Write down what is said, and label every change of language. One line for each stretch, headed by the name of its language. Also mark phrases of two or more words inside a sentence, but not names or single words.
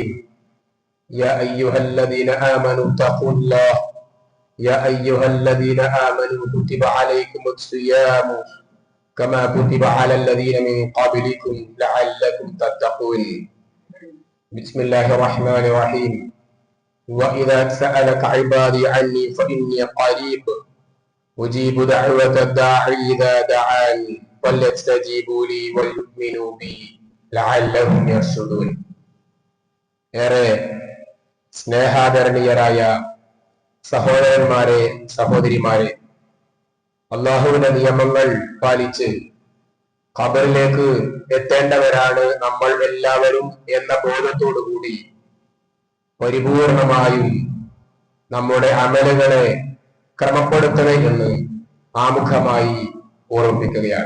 Arabic: يا أيها الذين آمنوا اتقوا الله يا أيها الذين آمنوا كتب عليكم الصيام كما كتب على الذين من قبلكم لعلكم تتقون. بسم الله الرحمن الرحيم. وإذا سألك عبادي عني فإني قريب أجيب دعوة الداعي إذا دعاني فليستجيبوا لي وليؤمنوا بي لعلهم يرشدون.
Malayalam: ഏറെ സ്നേഹാദരണീയരായ സഹോദരന്മാരെ, സഹോദരിമാരെ, അള്ളാഹുവിന്റെ നിയമങ്ങൾ പാലിച്ച് ഖബറിലേക്ക് എത്തേണ്ടവരാണ് നമ്മൾ എല്ലാവരും എന്ന ബോധത്തോടുകൂടി പരിപൂർണമായും നമ്മുടെ അമലുകളെ ക്രമപ്പെടുത്തണേ എന്ന് ആമുഖമായി ഓർമ്മിപ്പിക്കുകയാണ്.